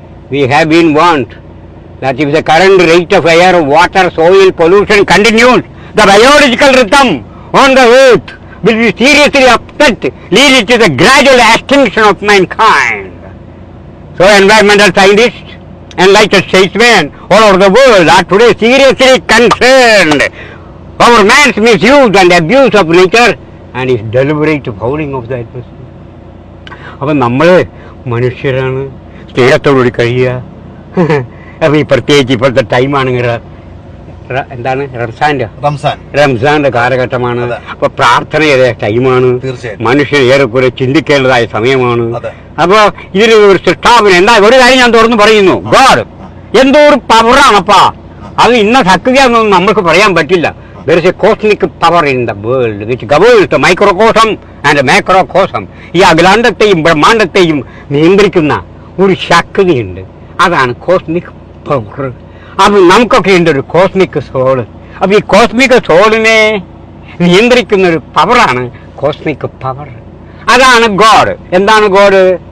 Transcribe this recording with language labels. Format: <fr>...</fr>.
<en>We have been warned that if the current rate of air, water, soil pollution continues, the biological rhythm on the earth will be seriously upset, leading to the gradual extinction of mankind. So environmental scientists and enlightened statesmen all over the world are today seriously concerned over man's misuse and abuse of nature and his deliberate fouling of the atmosphere.</en> <ml>അപ്പം നമ്മൾ മനുഷ്യരാണ്, സ്നേഹത്തോടുകൂടി കഴിയുക. അപ്പം ഈ പ്രത്യേകിച്ച് ഇപ്പോഴത്തെ ടൈമാണെങ്കിൽ എന്താണ് റംസാന്റെ കാലഘട്ടമാണ്. അപ്പൊ പ്രാർത്ഥനയുടെ ടൈമാണ്. മനുഷ്യൻ ഏറെക്കുറെ ചിന്തിക്കേണ്ടതായ സമയമാണ്. അപ്പൊ ഇതിന് ഒരു സൃഷ്ടാവിന് എന്താ ഒരു കാര്യം ഞാൻ തുറന്നു പറയുന്നു. ഗോഡ് എന്തോ ഒരു പവറാണപ്പാ. അത് ഇന്ന ശക്തിയാണെന്നൊന്നും നമ്മൾക്ക് പറയാൻ പറ്റില്ല.</ml> <en>There is a cosmic power in the world which governs the microcosm and macrocosm.</en> <ml>ഈ അഖിലാണ്ടത്തെയും ബ്രഹ്മാണ്ടത്തെയും നിയന്ത്രിക്കുന്ന ഒരു ശക്തിയുണ്ട്. അതാണ് കോസ്മിക് പവർ. അത് നമുക്കൊക്കെ ഉണ്ട് ഒരു കോസ്മിക് സോള്. അപ്പൊ ഈ കോസ്മിക് സോളിനെ നിയന്ത്രിക്കുന്ന ഒരു പവറാണ് കോസ്മിക് പവർ. അതാണ് ഗോഡ്. എന്താണ് ഗോഡ്?</ml>